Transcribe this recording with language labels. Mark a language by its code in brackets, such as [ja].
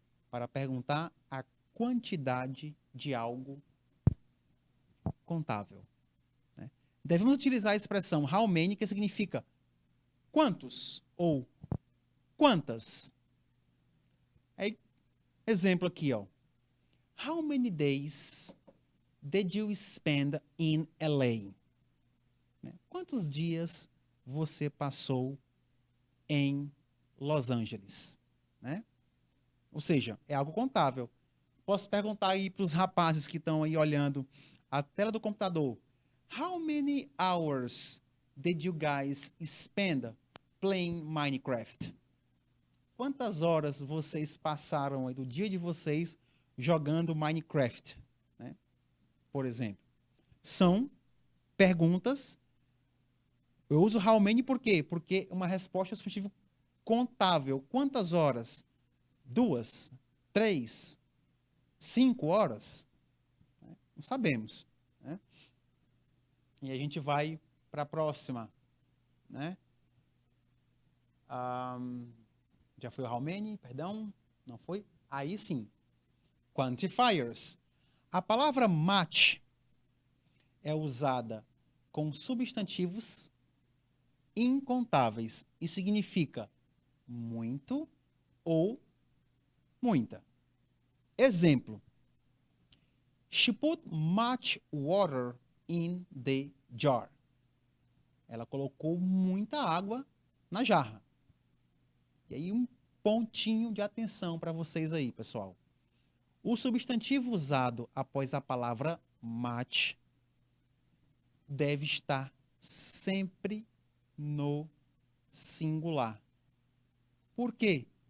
[pt] Para perguntar a quantidade de algo contável. Né? Devemos utilizar a expressão how many, que significa quantos ou quantas. Aí, exemplo aqui, ó. [en] How many days did you spend in LA? [pt] Né? Quantos dias você passou em Los Angeles? Né? Ou seja, é algo contável. Posso perguntar aí para os rapazes que estão aí olhando a tela do computador. [en] How many hours did you guys spend playing Minecraft? [pt] Quantas horas vocês passaram aí do dia de vocês jogando Minecraft? Né? Por exemplo. São perguntas. Eu uso how many por quê? Porque uma resposta é substantivo contável. Quantas horas? 2, 3, 5 horas? Não sabemos. Né? E a gente vai para a próxima. Né? Já foi o how many? Perdão, não foi? Aí sim. Quantifiers. A palavra much é usada com substantivos incontáveis e significa muito ou muita. Exemplo. [en] She put much water in the jar. [pt] Ela colocou muita água na jarra. E aí um pontinho de atenção para vocês aí, pessoal. O substantivo usado após a palavra much deve estar sempre no singular. Por quê?